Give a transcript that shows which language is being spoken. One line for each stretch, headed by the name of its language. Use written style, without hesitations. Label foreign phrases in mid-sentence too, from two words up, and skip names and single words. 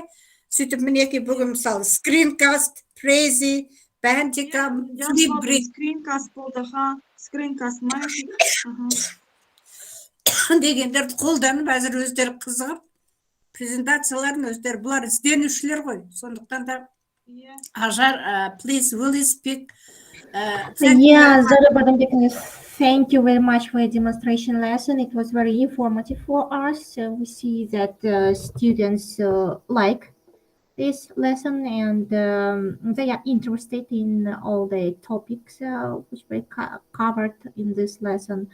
Kazakh: Сөйтіп мінеки бүгін мысалы скринкаст, прези, бандикам, флипгрид. Скринкаст болды, скринкаст, дегендерді қолданып, әзір өздері қызығып, презентацияларын өздері, бұлар ізденушілер ғой. Сондықтан да Ажар,
English: please, will you speak Thank you very Yeah, much. Zaure Badanbekkyzy, thank you very much for your demonstration lesson. It was very informative for us. We see that students like this lesson and they are interested in all the topics which were covered in this lesson.